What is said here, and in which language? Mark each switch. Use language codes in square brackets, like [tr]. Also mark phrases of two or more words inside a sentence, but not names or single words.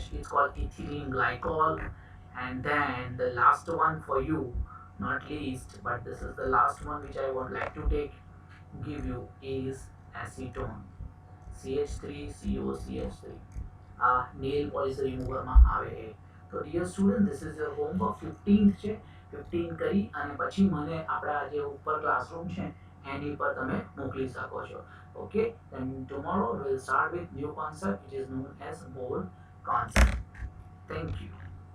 [en] It's called ethylene glycol. And then the last one for you, not least, but this is the last one which I would like to give you, is acetone, CH3COCH3. nail polish remover [gu] માં આવે છે. તો [en] dear student, this is your homework. [gu] 15th છે, 15 કરી અને પછી મને આપણા જે ઉપર ક્લાસરૂમ છે એની પર તમે મોકલી શકો છો. [en] Okay, then tomorrow we'll start with new concept which is known as mole concept. Thank you.